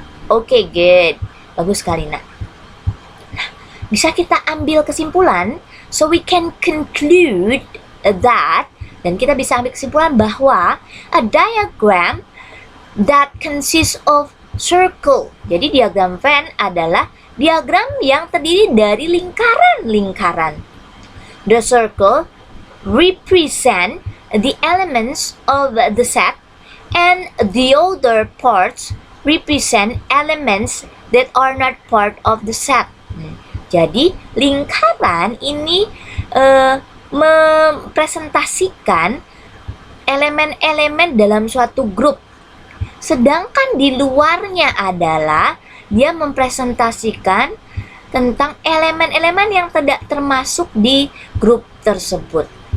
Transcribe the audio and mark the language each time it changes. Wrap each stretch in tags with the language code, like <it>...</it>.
<id>Oke, good. Bagus sekali, Nak. Nah, bisa kita ambil kesimpulan,</id> <en>so we can conclude that,</en> <id>dan kita bisa ambil kesimpulan bahwa</id> <en>a diagram that consists of circle.</en> <id>Jadi diagram Venn adalah diagram yang terdiri dari lingkaran-lingkaran.</id> <en>The circle represent the elements of the set, and the other parts represent elements that are not part of the set.</en> <id>Jadi lingkaran ini mempresentasikan elemen-elemen dalam suatu grup. Sedangkan di luarnya adalah dia mempresentasikan tentang elemen-elemen yang tidak termasuk di grup tersebut.</id>